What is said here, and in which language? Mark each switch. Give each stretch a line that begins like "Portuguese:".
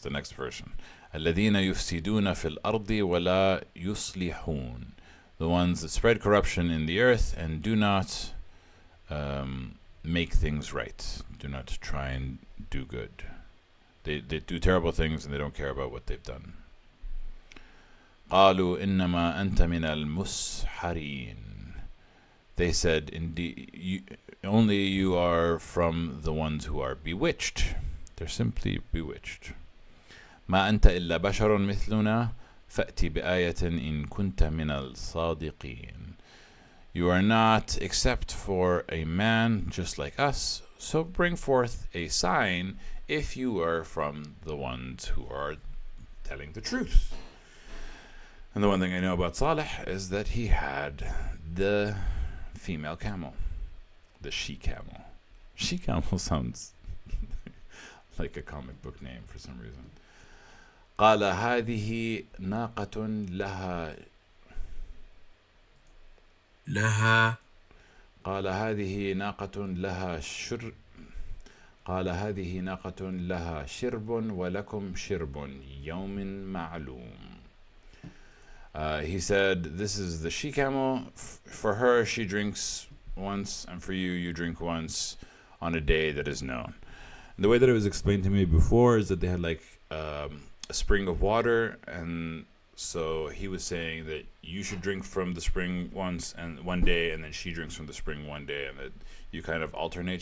English: The next version.
Arabic: الَّذِينَ يُفْسِدُونَ فِي الْأَرْضِ وَلَا يُصْلِحُونَ.
English: The ones that spread corruption in the earth and do not make things right. Do not try and do good. They do terrible things and they don't care about what they've done.
Arabic: قالوا إنما أنت من المسحرين.
English: They said, indeed, only you are from the ones who are bewitched. They're simply bewitched.
Arabic: ما أنت إلا بشر مثلنا فأتي بآية إن كنت من الصادقين.
English: You are not except for a man just like us, so bring forth a sign if you are from the ones who are telling the truth. And the one thing I know about Saleh is that he had the female camel, the she-camel. She-camel sounds like a comic book name for some reason.
Arabic: قال هذه ناقة قال هذه ناقة لها شرب ولكم شرب يوم معلوم.
English: He said, this is the she-camel. For her, she drinks once, and for you, you drink once on a day that is known. And the way that it was explained to me before is that they had like a spring of water, and so he was saying that you should drink from the spring once and one day, and then she drinks from the spring one day, and that you kind of alternate.